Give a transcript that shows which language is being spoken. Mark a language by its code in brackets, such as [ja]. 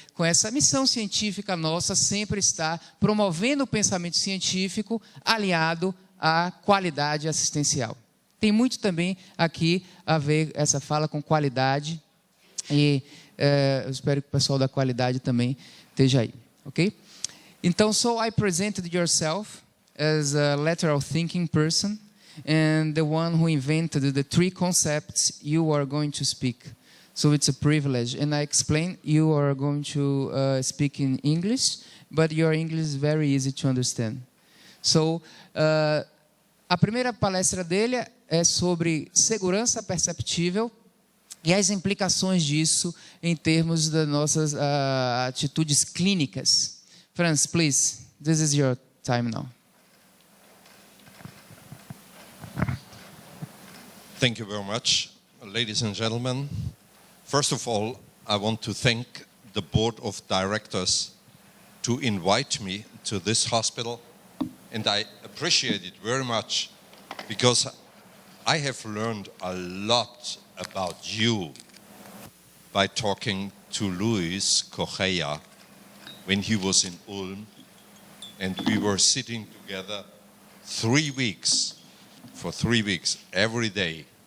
[pt] Com essa missão científica nossa, sempre está promovendo o pensamento científico aliado à qualidade assistencial. Tem muito também aqui a ver essa fala com qualidade. E eu espero que o pessoal da qualidade também esteja aí, ok? [en] Então, so I presented yourself as a lateral thinking person and the one who invented the 3 concepts you are going to speak. So it's a privilege. And I explained you are going to speak in English, but your English is very easy to understand. [pt] So, a primeira palestra dele é sobre segurança perceptível e as implicações disso em termos das nossas atitudes clínicas. [en] Franz, please, this is your time now. Thank you very much, ladies and gentlemen. First of all, I want to thank the board of directors to invite me to this hospital, and I appreciate it very much because I have learned a lot about you by talking to Luis Correa when he was in Ulm, and we were sitting together 3 weeks, for 3 weeks, every day.